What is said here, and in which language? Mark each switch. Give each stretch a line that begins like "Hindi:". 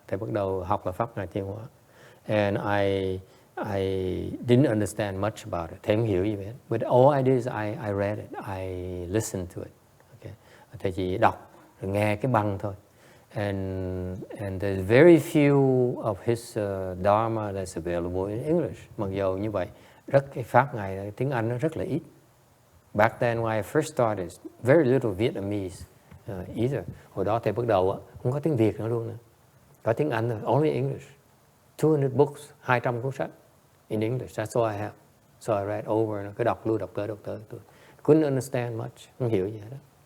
Vietnamese: Thầy bắt đầu học là pháp Ngài Thiên Hóa,
English: and I didn't understand much about it.
Vietnamese: Thầy không hiểu gì hết.
English: But all I did is I read it, I listened to it.
Vietnamese: Okay, thầy chỉ đọc, rồi nghe cái băng thôi.
English: And there's very few of his Dharma that's available in English.
Vietnamese: Mặc dù như vậy, cái pháp Ngài tiếng Anh nó rất là ít.
English: Back then when I first started, very little Vietnamese either.
Vietnamese: Hồi đó thầy bắt đầu không có tiếng Việt nữa luôn. Có tiếng Anh thôi,
English: only English. 200 books,
Vietnamese: 200 cuốn sách
English: in English. That's all I have. So I read over,
Vietnamese: cứ đọc lui, đọc tới.
English: Couldn't understand much,
Vietnamese: không hiểu gì hết.